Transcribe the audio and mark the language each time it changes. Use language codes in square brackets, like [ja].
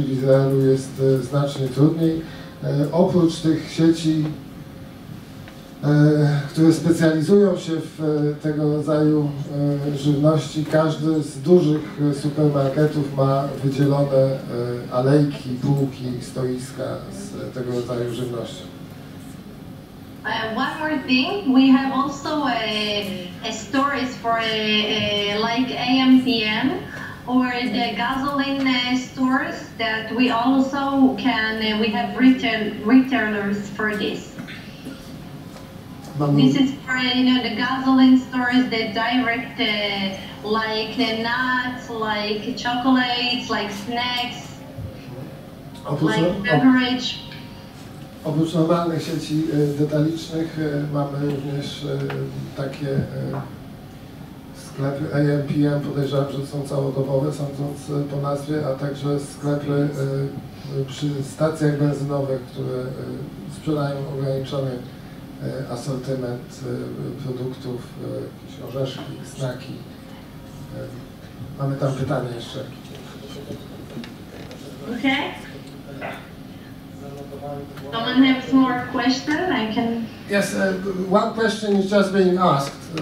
[pl] W Izraelu jest znacznie trudniej. Oprócz tych sieci, które specjalizują się w tego rodzaju żywności, każdy z dużych supermarketów ma wydzielone alejki, półki, stoiska z tego rodzaju żywnością. [en] One more thing, we have also a stores for like AMPM or the gasoline stores that we also we have retailers for this. This is for the gasoline stores that direct like the nuts, like chocolates, like snacks, like beverage. [pl] Oprócz normalnych sieci detalicznych mamy również takie sklepy AMPM, podejrzewam, że są całodobowe, sądząc po nazwie, a także sklepy przy stacjach benzynowych, które sprzedają ograniczony asortyment produktów, jakieś orzeszki, snaki. Mamy tam pytanie jeszcze. [en] Okay. Someone has more question? I can. Yes, one question is just being asked.